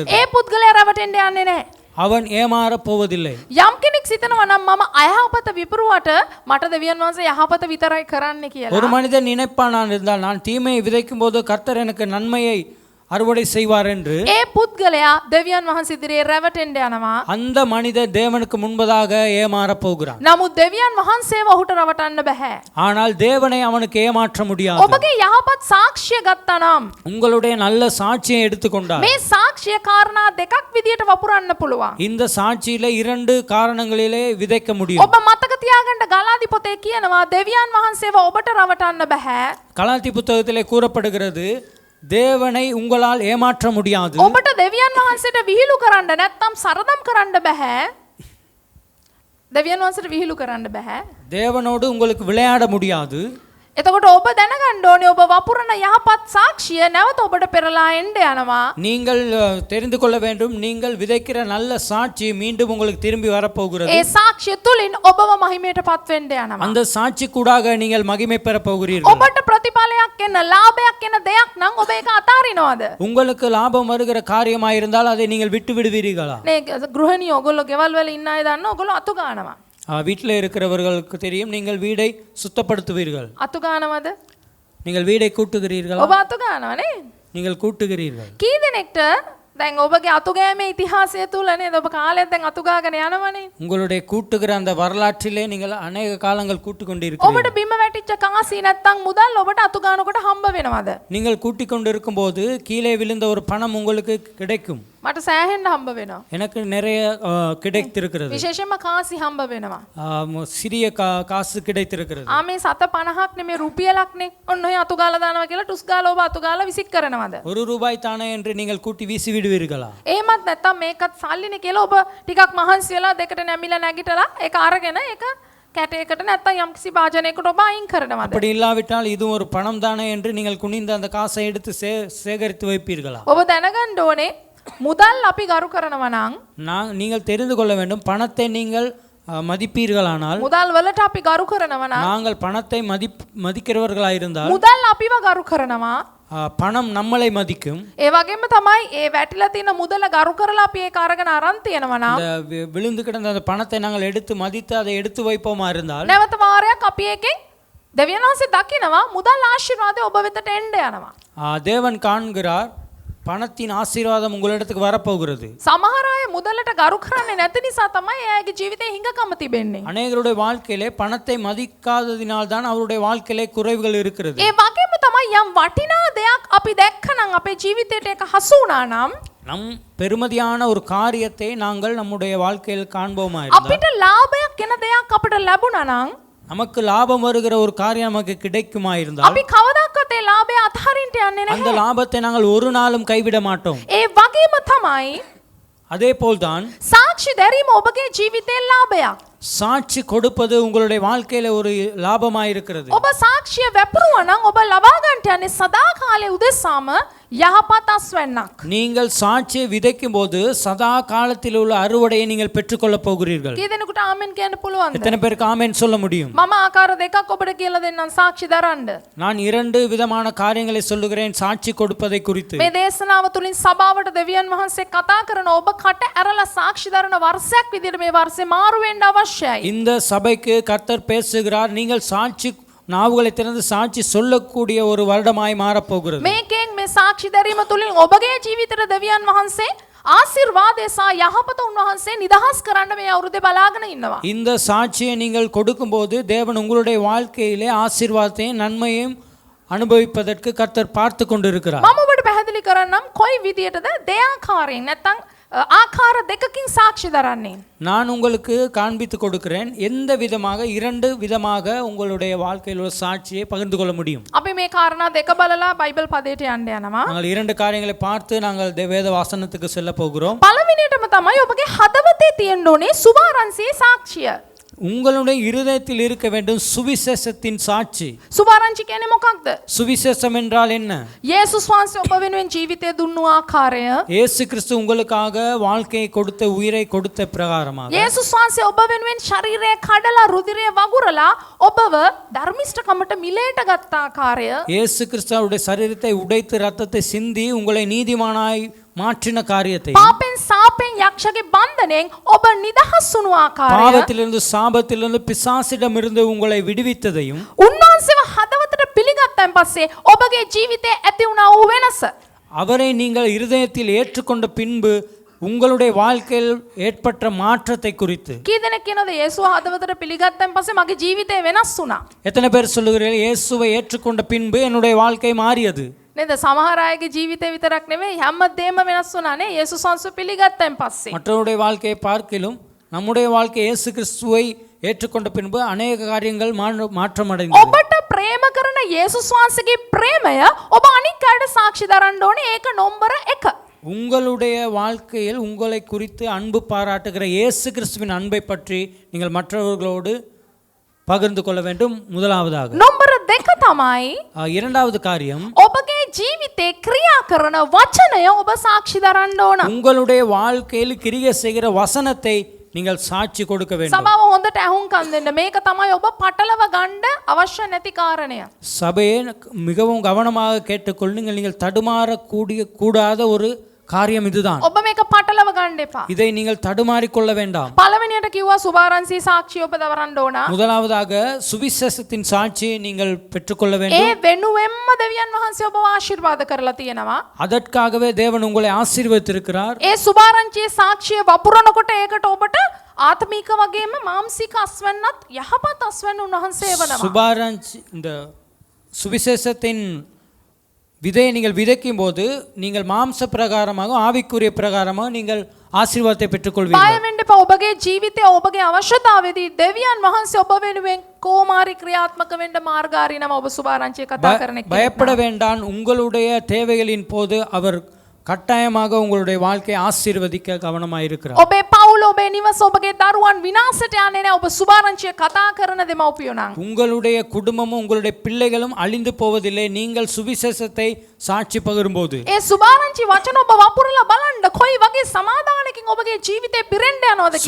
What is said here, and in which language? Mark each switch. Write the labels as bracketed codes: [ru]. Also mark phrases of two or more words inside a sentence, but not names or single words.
[si] ඒ පුද්ගලයා රැවටෙන්න යන්නේ නැහැ. [ta] அவன் ஏமாறப் போவதில்லை. [si] යම් කෙනෙක් සිතනවා නම් මම අයහපත විපරුවට මට දෙවියන් වහන්සේ යහපත විතරයි කරන්න කියලා. [ta] ஒரு மனிதன் நினைப்பானான் இருந்தால், நான் தீமையை விதைக்கும் போது கர்த்தர் எனக்கு நன்மையை அறுவடை செய்வார் என்று, [si] ඒ පුද්ගලයා දෙවියන් වහන්සේ ඉදිරියේ රැවටෙන්න යනවා. [ta] அந்த மனிதன் தேவனுக்கு முன்பதாக ஏமாறப் போகிறான். [si] නමුත් දෙවියන් වහන්සේව ඔහුට රවටන්න බෑ. [ta] ஆனால் தேவனை அவனுக்கு ஏமாற்ற முடியாது. [si] ඔබගේ යහපත් සාක්ෂිය ගත්තා නම් [ta] உங்களுடைய நல்ல சாட்சியை எடுத்துக்கொண்டார், [si] මේ සාක්ෂිය කාරණා දෙකක් විදියට වපුරන්න පුළුවන්. [ta] இந்த சாட்சியில 2 காரணங்களிலே விதைக்க முடியும். [si] ඔබ මතක තියාගන්න ගලාති පොතේ කියනවා දෙවියන් වහන්සේව ඔබට රවටන්න බෑ. [ta] கலாத்தி புத்தகத்திலே கூறப்படுகிறது, தேவனை உங்களால் ஏமாற்ற முடியாது. [si] ඔබට දෙවියන් වහන්සේට විහිළු කරන්න නැත්නම් සරදම් කරන්න බෑ. දෙවියන් වහන්සේට විහිළු කරන්න බෑ. [ta] தேவனோடு உங்களுக்கு விளையாட முடியாது. [si] එතකොට ඔබ දැනගන්න ඕනේ ඔබ වපුරන යහපත් සාක්ෂිය නැවත ඔබට පෙරලා එන්න යනවා. [ta] நீங்கள் தெரிந்து கொள்ள வேண்டும், நீங்கள் விதைக்கிற நல்ல சாட்சி மீண்டும் உங்களுக்கு திரும்பி வரப்போகிறது. [si] ඒ සාක්ෂිය තුලින් ඔබව මහිමයට පත් වෙන්න යනවා. [ta] அந்த சாட்சி கூடாக நீங்கள் மகிமை பெற போகிறீர்கள். [si] ඔබට ප්‍රතිඵලයක් එන ලාභයක් එන දෙයක් නම් ඔබ ඒක අතාරිනවද? [ta] உங்களுக்கு லாபம் வருகிற காரியமாக இருந்தால் அதை நீங்கள் விட்டு விடுவீர்களா? [si] නේ ගෘහණිය ඔයගොල්ලෝ ගෙවල් වල ඉන්න අය දන්න ඔයගොල්ලෝ අතු ගන්නවා. [ta] வீட்டில் இருக்கிறவர்களுக்கு தெரியும், நீங்கள் வீடை சுத்தப்படுத்துவீர்கள். [si] අතු ගන්නවද? [ta] நீங்கள் வீடை கூட்டுகிறீர்களா? [si] ඔබ අතු ගන්නව නේ? [ta] நீங்கள் கூட்டுகிறீர்கள். [si] කී දෙනෙක්ට දැන් ඔබගේ අතු ගෑමේ ඉතිහාසය තුල නේද ඔබ කාලයක් දැන් අතු ගාගෙන යනවනේ. [ta] உங்களுடைய கூட்டுகிற அந்த வரலாற்றிலே நீங்கள் அநேக காலங்கள் கூட்டிக் கொண்டிருக்கிறீர்கள். [si] ඔබට බිම වැටිච්ච කාසි නැත්තම් මුදල් ඔබට අතු ගන්නකොට හම්බ වෙනවද? [ta] நீங்கள் கூட்டிக் கொண்டிருக்கும் போது கீழே விழுந்த ஒரு பணம் உங்களுக்கு கிடைக்கும். [si] මට සෑහෙන්න හම්බ වෙනවා. [ta] எனக்கு நிறைய கிடைத்திருக்கிறது. [si] විශේෂයෙන්ම කාසි හම්බ වෙනවා. [ta] சிறிய காசு கிடைத்திருக்கிறது. [si] මේ 750ක් නෙමේ රුපියලක් නේ. ඔන්න ඔය අතු ගාලා දානවා කියලා ටුස් ගාලා ඔබ අතු ගාලා විසික් කරනවද? [ta] ₹1 தானே என்று நீங்கள் கூட்டி வீசி விடுவீர்களா? [si] එහෙමත් නැත්තම් මේකත් සල්ලිනේ කියලා ඔබ ටිකක් මහන්සි වෙලා දෙකට නැමිලා නැගිටලා ඒක අරගෙන ඒක කැටයකට නැත්තම් යම්කිසි භාජනයකට ඔබ අයින් කරනවද? [ta] அப்படி இல்லாவிட்டால் இது ஒரு பணம் தானே என்று நீங்கள் குனிந்து அந்த காசை எடுத்து சேகரித்து வைப்பீர்களா? [si] ඔබ දැනගන්න ඕනේ මුදල් අපි ගරු කරනවා නම් [ta] நீங்கள் தெரிந்து கொள்ள வேண்டும், பணத்தை நீங்கள் மதிப்பீர்களானால், [si] මුදල් වලට අපි ගරු කරනවා නම් [ta] நாங்கள் பணத்தை மதிக்கிறவர்களாயிருந்தால், [si] මුදල් අපිව ගරු කරනවා. [ta] பணம் நம்மளை மதிக்கும். [si] ඒ වගේම තමයි ඒ වැටිලා තියෙන මුදල ගරු කරලා අපි ඒක අරගෙන අරන් තියනවා නම් [ta] அந்த விழுந்து கிடந்த அந்த பணத்தை நாங்கள் எடுத்து மதித்து அதை எடுத்து வைப்போமா இருந்தால், [si] නැවත වාරයක් අපි ඒකෙන් දෙවියන් වහන්සේ දකිනවා මුදල් ආශිර්වාදය ඔබ වෙතට එන්න යනවා. [ta] தேவன் காண்கிறார், பணத்தின் ஆசீர்வாதம் உங்களிடத்துக்கு வரப்போகிறது. [si] සමහර අය මුදලට ගරු කරන්නේ නැති නිසා තමයි එයාගේ ජීවිතේ හිඟකම තිබෙන්නේ. [ta] அநேகருடைய வாழ்க்கையிலே பணத்தை மதிக்காததினால் தான் அவருடைய வாழ்க்கையிலே குறைவுகள் இருக்கிறது. [si] ඒ වගේම තමයි යම් වටිනා දෙයක් අපි දැක්කනම් අපේ ජීවිතේට ඒක හසු වුණා නම් [ta] நம் பெருமதியான ஒரு காரியத்தை நாங்கள் நம்முடைய வாழ்க்கையில் காண்போமா இருந்தால், [si] අපිට ලාභයක් එන දෙයක් අපිට ලැබුණා නම් [ta] நமக்கு லாபம் வருகிற ஒரு காரியம் நமக்கு கிடைக்குமா இருந்தால், [si] අපි කවදාකවත් ඒ ලාභය අත්හරින්න යන්නේ [ta] அந்த [si] නැහැ. [ta] லாபத்தை நாங்கள் ஒரு நாளும் கைவிட மாட்டோம். [si] ඒ වගේම තමයි [ta] அதே போல்தான் [si] සාක්ෂි දැරීම ඔබගේ ජීවිතේ ලාභයක්. [ta] சாட்சி கொடுப்பது உங்களுடைய வாழ்க்கையில ஒரு லாபமாயிருக்கிறது. [si] ඔබ සාක්ෂිය වැපරුවා නම් ඔබ ලබා ගන්නට යන්නේ සදා කාලේ උදෙසාම යහපත් අස්වැන්නක්. [ta] நீங்கள் சாட்சியை விதைக்கும் போது சதா காலத்தில் உள்ள அறுவடையை நீங்கள் பெற்றுக்கொள்ள போகிறீர்கள். [si] කී දෙනෙකුට ආමෙන් කියන්න පුළුවන්ද? [ta] எத்தனை பேருக்கு ஆமென் சொல்ல முடியும்? [si] මම ආකාර දෙකක් ඔබට කියලා දෙන්නම් සාක්ෂි දරන්න. [ta] நான் 2 விதமான காரியங்களை சொல்லுகிறேன் சாட்சி கொடுப்பதை குறித்து. [si] මේ දේශනාව තුලින් සභාවට දෙවියන් වහන්සේ කතා කරන ඔබ කට ඇරලා සාක්ෂි දරන වර්ෂයක් විදිහට මේ වර්ෂේ මාරු වෙන්න අවශ්‍යයි. [ta] இந்த சபைக்கு கர்த்தர் பேசுகிறார், நீங்கள் சாட்சி நாவுகளை திறந்து சாட்சி சொல்லக்கூடிய ஒரு வருடமாய் மாறப்போகிறது. [si] මේකෙන් මේ සාක්ෂි දැරීම තුලින් ඔබගේ ජීවිතේට දෙවියන් වහන්සේ ආශිර්වාදය සහ යහපත උන්වහන්සේ නිදහස් කරන්න මේ අවුරුද්දේ බලාගෙන ඉන්නවා. [ta] இந்த சாட்சியை நீங்கள் கொடுக்கும்போது தேவன் உங்களுடைய வாழ்க்கையிலே ஆசீர்வாதத்தையும் நன்மையும் அனுபவிப்பதற்கு கர்த்தர் பார்த்து கொண்டிருக்கிறார். [si] මම ඔබට පැහැදිලි කරන්නම් කොයි විදියටද දෙආකාරයෙන් නැත්නම් ආකාර දෙකකින් සාක්ෂි දරන්නේ. [ta] நான் உங்களுக்கு காண்பித்து கொடுக்கிறேன் எந்த விதமாக இரண்டு விதமாக உங்களுடைய வாழ்க்கையில் உள்ள சாட்சியை பகிர்ந்து கொள்ள முடியும். [si] අපි මේ කාරණා දෙක බලලා බයිබල් පදයට යන්න යනවා. [ta] நாங்கள் இரண்டு காரியங்களை பார்த்து நாங்கள் வேத வாசனத்துக்கு செல்ல போகிறோம். [si] පළවෙනියටම තමයි ඔබගේ හදවතේ තියෙන්න ඕනේ සුභාරංශයේ සාක්ෂිය. [ta] உங்களுடைய இருதயத்தில் இருக்க வேண்டும் சுவிசேஷத்தின் சாட்சி. [si] සුභාරංශි කියන්නේ මොකක්ද? [ta] சுவிசேஷம் என்றால் என்ன? [si] යේසුස් වහන්සේ ඔබ වෙනුවෙන් ජීවිතය දුන්නු ආකාරය. [ta] இயேசு கிறிஸ்து உங்களுக்காக வாழ்க்கையை கொடுத்த உயிரை கொடுத்த பிரகாரமாக [si] යේසුස් වහන්සේ ඔබ වෙනුවෙන් ශරීරය කඩලා රුධිරය වගුරලා ඔබව ධර්මිෂ්ඨකමට මිලේට ගත්ත ආකාරය. [ta] இயேசு கிறிஸ்துவுடைய சரீரத்தை உடைத்து ரத்தத்தை சிந்தி உங்களை நீதிமானாய் மாற்றின காரியத்தை [si] පාපෙන් සාපෙන් යක්ෂගේ බන්ධනෙන් ඔබ නිදහස් වුණු ආකාරය. [ta] பாவத்திலிருந்து சாபத்திலிருந்து பிசாசிடமிருந்து உங்களை விடுவித்ததையும் [si] උන්වහන්සේව හදවතට පිළිගත්තන් පස්සේ ඔබගේ ජීවිතයේ ඇති වුණා වූ වෙනස. [ta] அவரை நீங்கள் இருதயத்தில் ஏற்றுக்கொண்ட பின்பு உங்களுடைய வாழ்க்கையில் ஏற்பட்ட மாற்றத்தை குறித்து [si] කී දෙනෙක් කියනද යේසුව හදවතට පිළිගත්තන් පස්සේ මගේ ජීවිතය වෙනස් වුණා? [ta] எத்தனை பேர் சொல்லுகிறீர்கள் இயேசுவை ஏற்றுக்கொண்ட பின்பு என்னுடைய வாழ்க்கை மாறியது? [si] නේද? සමහර අයගේ ජීවිතේ විතරක් නෙමෙයි හැමදේම වෙනස් වුණා නේ යේසුස් වහන්සේ පිළිගත්තන් පස්සේ. [ta] மற்றவருடைய வாழ்க்கையை பார்க்கிலும் நம்முடைய வாழ்க்கை இயேசு கிறிஸ்துவை ஏற்றுக்கொண்ட பின்பு அநேக காரியங்கள் மாற்றம் அடைந்தது. [si] ඔබට ප්‍රේම කරන යේසුස් වහන්සේගේ ප්‍රේමය ඔබ අනික් අයට සාක්ෂි දරන්න ඕනේ. ඒක නම්බර 1. [ta] உங்களுடைய வாழ்க்கையில் உங்களை குறித்து அன்பு பாராட்டுகிற இயேசு கிறிஸ்துவின் அன்பை பற்றி நீங்கள் மற்றவர்களோடு பகிர்ந்து கொள்ள வேண்டும். முதலாவதாக [si] නම්බර 2 තමයි [ta] இரண்டாவது காரியம் [si] ඔබගේ ජීවිතේ ක්‍රියා කරන වචනය ඔබ සාක්ෂි දරන්න ඕන. [ta] உங்களுடைய வாழ்க்கையில் கிரியை செய்கிற வசனத்தை நீங்கள் சாட்சி கொடுக்க வேண்டும். [si] සභාව හොඳට ඇහුම්කන් දෙන්න. මේක තමයි ඔබ පටලව ගන්න අවශ්‍ය නැති කාරණය. [ta] சபையை மிகவும் கவனமாக கேட்டுக்கொள்ளுங்கள். நீங்கள் தடுமாற கூடாத ஒரு காரியம் இதுதான். [si] ඔබ මේක පටලව ගන්න එපා. [ta] இதை நீங்கள் தடுமாறிக் கொள்ள வேண்டாம். [si] පළවෙනියට කිව්වා සුභාරංශී සාක්ෂිය ඔබ දරන්න ඕන. [ta] முதலாவதாக சுவிசேஷத்தின் சாட்சியை நீங்கள் பெற்றுக்கொள்ள [si] ඒ [ta] வேண்டும். [si] වෙනුවෙන්ම දෙවියන් වහන්සේ ඔබව ආශිර්වාද කරලා තියෙනවා. [ta] அதற்காகவே தேவன் உங்களை ஆசீர்வதித்திருக்கிறார். [si] ඒ සුභාරංශියේ සාක්ෂිය වපුරනකොට ඒකට ඔබට ආත්මික වගේම මානසික අස්වැන්නත් යහපත් අස්වැන්න උන්වහන්සේ වෙනවා. [ta] சுபாரஞ்ச் இந்த சுவிசேஷத்தின் விதையை நீங்கள் விதைக்கும் போது நீங்கள் மாம்ச பிரகாரமாக ஆவிக்குரிய பிரகாரமாக நீங்கள் ஆசீர்வாதத்தை [si] බය [ta] பெற்றுக்கொள்வீர்கள். [si] වෙන්න එපා. ඔබගේ ජීවිතය ඔබගේ අවශ්‍යතාවයේදී දෙවියන් වහන්සේ ඔබ වෙනුවෙන් කෝමාරි ක්‍රියාත්මක වෙන්න මාර්ගාරී නම ඔබ සුභාරංශිය කතා කරන කෙනෙක්. [ta] பயப்பட வேண்டாம். உங்களுடைய தேவைகளின் போது அவர் கட்டாயமாக உங்களுடைய வாழ்க்கையை ஆசீர்வதிக்க கவனமாக இருக்கிறார். [si] ඔබේ පවුල ඔබේ නිවස ඔබගේ දරුවන් විනාශයට යන්නේ නැහැ. ඔබ සුභාරංශිය කතා කරන දෙමව්පියෝ නම්. [ta] உங்களுடைய குடும்பமும் உங்களுடைய பிள்ளைகளும் அழிந்து போவதில்லை நீங்கள் சுவிசேஷத்தை சாட்சி பகிரும்போது. [si] ඒ සුභාරංචි වචන ඔබ වපුරලා බලන්න කොයි වගේ සමාදානකින් ඔබගේ ජීවිතේ පිරෙන්න යනවද කියන එක.